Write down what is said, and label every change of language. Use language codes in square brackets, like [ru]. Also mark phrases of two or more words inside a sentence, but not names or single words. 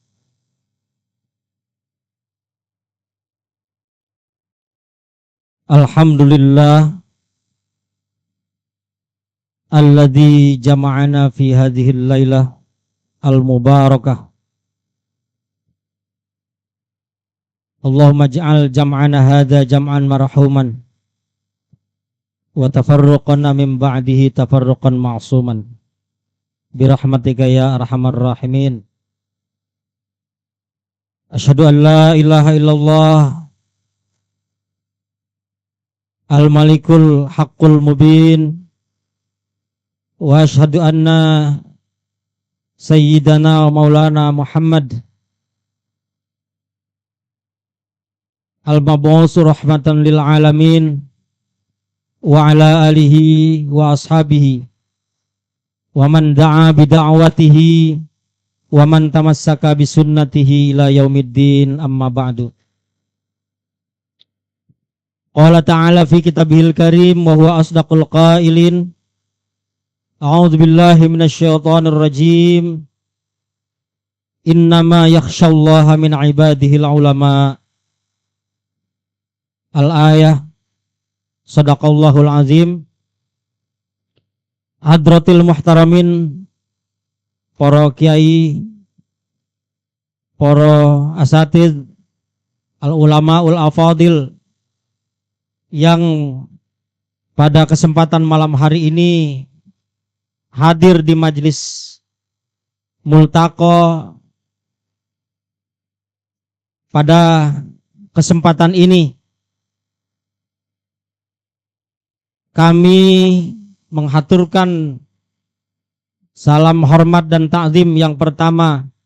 [ar] الحمد لله الذي جمعنا في هذه الليلة المباركة. اللهم اجعل جمعنا هذا جمعا مرحوما وتفرقنا من بعده تفرقا معصوما برحمتك يا أرحم الراحمين. أشهد أن لا إله إلا الله الملك الحق المبين وأشهد أن سيدنا ومولانا محمد المبعوث رحمة للعالمين وعلى آله وأصحابه ومن دعا بدعوته ومن تمسك بسنته إلى يوم الدين أما بعد. قال تعالى في كتابه الكريم وهو أصدق القائلين. أعوذ بالله من الشيطان الرجيم. إنما يخشى الله من عباده العلماء. الآية صدق الله العظيم. حضرة المحترمين, [id] para kiai, para asatidz, [ar] العلماء الأفاضل [id] yang pada kesempatan malam hari ini hadir di majelis multaqo. Pada kesempatan ini kami menghaturkan salam hormat dan ta'zim yang pertama